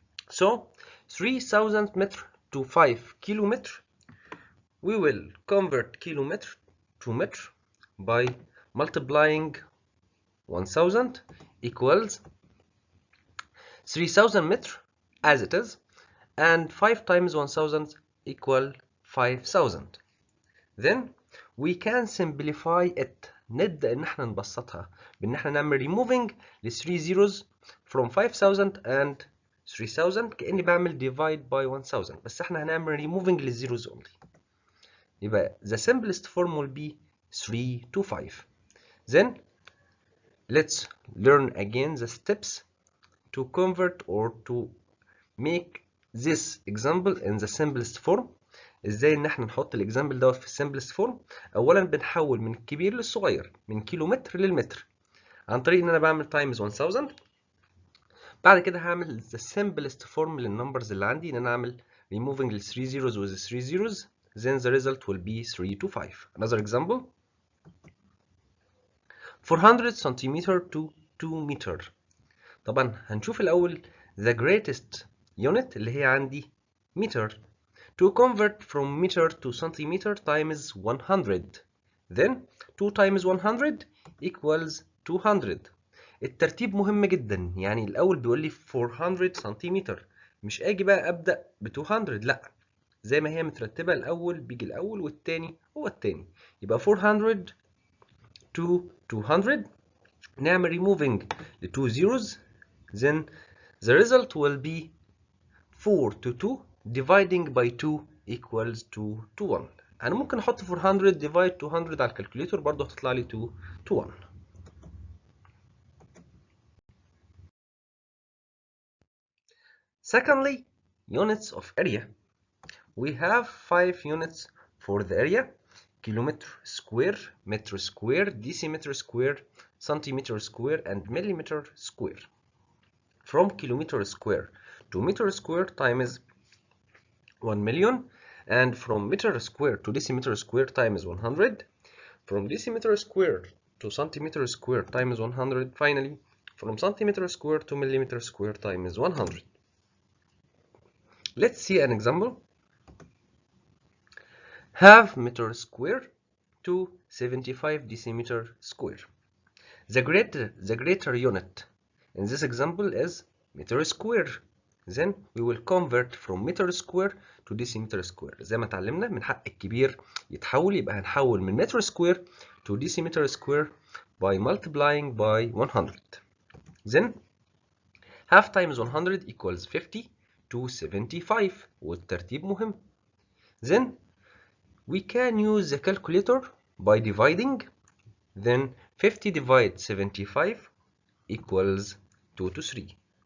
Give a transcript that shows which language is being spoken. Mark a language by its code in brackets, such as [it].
[en] So 3000 meter to 5 kilometer, we will convert kilometer to meter by multiplying 1000 equals 3000 meter as it is, and 5 times 1000 equal 5000. Then we can simplify it. [ar] نبدأ ان احنا نبسطها بان احنا نعمل [en] removing [ar] ل [en] 3 zeros from 5000 and 3000 [ar] كأني بعمل [en] divide by 1000، [ar] بس احنا هنعمل removing للzeros [en] only. [ar] يبقى [en] the simplest form will be 3 to 5. Then let's learn again the steps to convert or to make this example in the simplest form. [ar] ازاي ان احنا نحط الاكزامبل دوت في [en] السمبلست فورم؟ [ar] اولا بنحول من الكبير للصغير، من كيلومتر للمتر، عن طريق ان انا بعمل تايمز 1000. بعد كده هعمل [en] the simplest form [ar] للنمبرز اللي عندي، ان انا اعمل [en] removing the 3 zeros with the 3 zeros, then the result will be 3 to 5. Another example, 400 centimeter to 2 meter. [ar] طبعا هنشوف الاول [en] the greatest unit [ar] اللي هي عندي meter. [en] To convert from meter to centimeter times 100, then 2 times 100 equals 200. [ar] الترتيب مهم جدا، يعني الأول بيقول لي 400 سنتيمتر، مش أجي بقى أبدأ ب 200، لأ، زي ما هي مترتبة الأول بيجي الأول والتاني هو التاني. يبقى [en] 400 to 200، [ar] نعمل [en] removing ل 2 zeros, then the result will be 4 to 2 dividing by 2 equals 2 to 1. [ar] أنا ممكن أحط 400 [en] divide [ar] 200 على الكالكوليتر، برضه هتطلع لي [en] 2 to 1. Secondly, units of area. We have 5 units for the area: kilometer square, meter square, decimeter square, centimeter square, and millimeter square. From kilometer square to meter square times 1 million, and from meter square to decimeter square times 100, from decimeter square to centimeter square times 100, finally from centimeter square to millimeter square times 100. Let's see an example. Half meter square to 75 decimeter square. The greater unit in this example is meter square. Then we will convert from meter square to decimeter square. [ar] زي ما اتعلمنا من حق الكبير يتحول، يبقى هنحول من [en] meter square to decimeter square by multiplying by 100. Then half times 100 equals 50 to 75، [ar] والترتيب مهم. [en] Then we can use the calculator by dividing. Then 50 divided 75 equals 2 to 3.